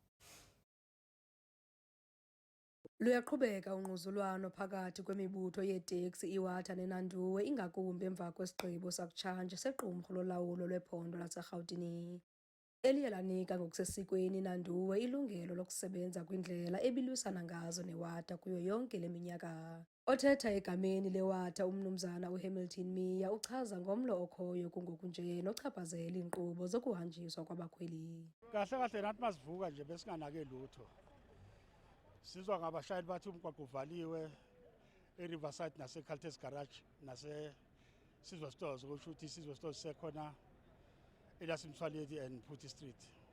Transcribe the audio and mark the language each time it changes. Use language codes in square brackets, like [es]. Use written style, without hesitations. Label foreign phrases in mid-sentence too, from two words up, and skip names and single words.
[xh] Luyaqhubeka ungquzulwano phakathi kwemibutho yeeteksi iWATA neNanduwe ingakumbi emva kwesigqibo sakutshanje sequmrhu lolawulo lwephondo laseRhawutini eliye lanika ngokusesikweni iNanduwe ilungelo lokusebenza kwindlela ebilwisana ngazo neWATA kuyo yonke le minyaka. Othetha egameni leWATA umnumzana uHamilton Meyer uchaza ngomlo okhoyo kungoku nje nochaphazela iinkqubo zokuhanjiswa kwabakhweli. [zu] Kahle nathi masivuka nje besinganake lutho. Sizwa ngabashayeli bathi umgwaqo uvaliwe eRiverside naseCaltex Garage naseSizwe Stores, kusho ukuthi iSizwe Stores sekhona elasimthwaleti and Phuthi Street.